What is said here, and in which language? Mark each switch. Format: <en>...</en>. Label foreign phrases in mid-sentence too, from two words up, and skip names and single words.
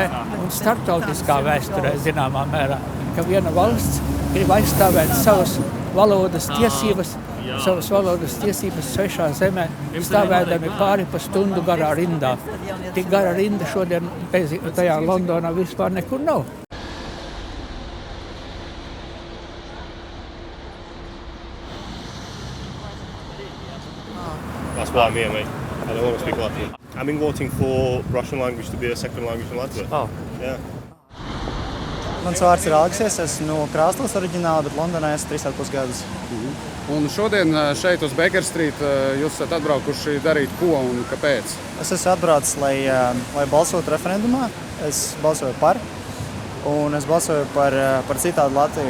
<lv>un starptautiskā vēsturē, zināmā mērā, ka viena valsts grib aizstāvēt savas valodas tiesības svešā zemē, stāvēdami pāri pa stundu garā rindā. Tik gara rinda šodien tajā Londonā vispār nekur nav.</lv> <en>That's what I'm here, mate. I don't want to speak Latvian. I've been voting for Russian language to be a second language in Latvia. Oh. Yeah.</en> <lv>Mans vārds ir Aleksis, esmu no Krāslavas oriģināli, bet Londonā esmu 3,5 gadus. Un šodien šeit uz Baker Street jūs esat atbraukuši darīt ko un kāpēc? Es esmu atbraucis, lai balsotu referendumā. Es balsoju par, un es balsoju par citādu Latviju.</lv>